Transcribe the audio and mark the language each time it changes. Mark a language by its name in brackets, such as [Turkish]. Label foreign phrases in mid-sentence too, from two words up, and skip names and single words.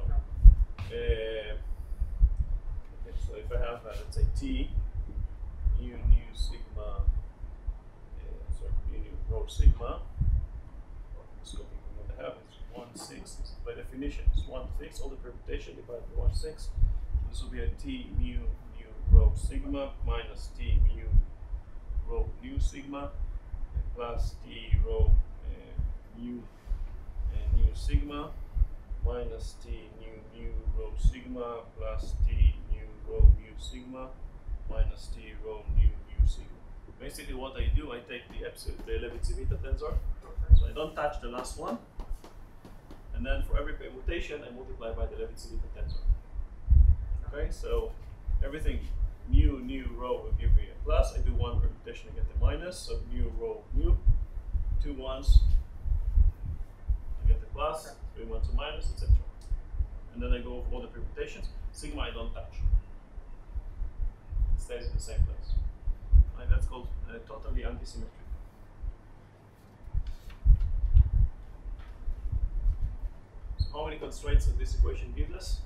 [English] Okay, so if I have, let's say, T mu sigma, mu rho sigma, it's copying from what I have, it's 1/6. By definition, it's 1/6. All the permutation divided by 1/6. This will be a T mu rho sigma minus T mu rho nu sigma plus T rho mu sigma minus T mu rho sigma plus T mu rho mu sigma minus T rho nu sigma. Basically, what I do, I take the Levitz-Civita tensor, so I don't touch the last one, and then for every permutation, I multiply by the Levitz-Civita tensor. Okay, so everything mu rho will give me a plus. I do one permutation, I get the minus. So mu rho mu, 2 ones, I get the plus, 3 ones a minus, etc. And then I go over all the permutations. Sigma I don't touch. It stays in the same place. Right, that's called totally antisymmetric. So how many constraints does this equation give us?